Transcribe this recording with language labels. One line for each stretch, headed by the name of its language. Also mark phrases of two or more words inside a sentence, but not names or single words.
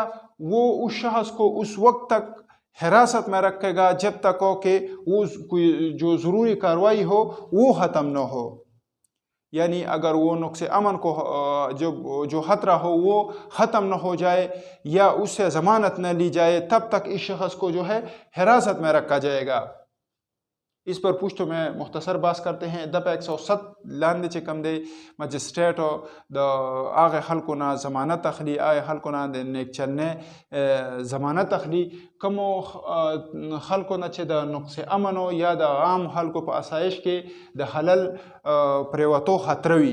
Urdu: وہ اس شخص کو اس وقت تک حراست میں رکھے گا جب تک ہو کہ وہ کوئی جو ضروری کارروائی ہو وہ ختم نہ ہو، یعنی اگر وہ نقص امن کو جو خطرہ ہو وہ ختم نہ ہو جائے یا اس سے ضمانت نہ لی جائے، تب تک اس شخص کو جو ہے حراست میں رکھا جائے گا۔ اس پر پوچھتو میں مختصر باس کرتے ہیں.
Pashto: دپا 107 لاندې چې کم دی مجسټریټو د هغه خلکو نه ضمانت اخلي، هغه خلکو نه د نیک چلنۍ ضمانت اخلي، کومو خلکو نه چې د نقص امنو یا د عام خلکو په اسایش کې د خلل پریوتو خطر وي.